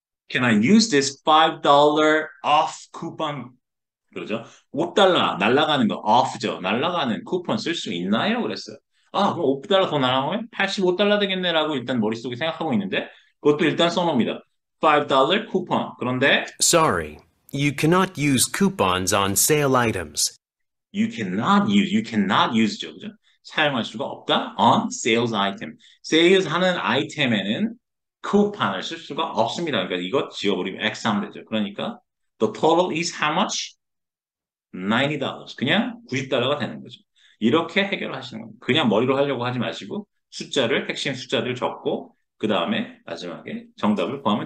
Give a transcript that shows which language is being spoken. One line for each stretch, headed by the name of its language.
English: Can I use this $5 off coupon?
Korean: 그러죠? $5 날라가는 거 off죠. 날라가는 쿠폰 쓸 수 있나요? 그랬어요. 아, 그럼 $5 더 날아가면 $85 되겠네라고 일단 머릿속에 생각하고 있는데 그것도 일단 써놓습니다. $5 쿠폰. 그런데
English: Sorry, you cannot use coupons on sale items. you cannot use
Korean: 죠. 그죠? 사용할 수가 없다.
English: on sales item.
Korean: sales 하는 아이템에는 쿠폰을 쓸 수가 없습니다. 그러니까 이거 지워버리면 X 하면 되죠. 그러니까
English: the total is how much?
Korean: $90. 그냥 $90가 되는 거죠. 이렇게 해결하시는 겁니다. 그냥 머리로 하려고 하지 마시고 핵심 숫자를 적고 그 다음에 마지막에 정답을 구하면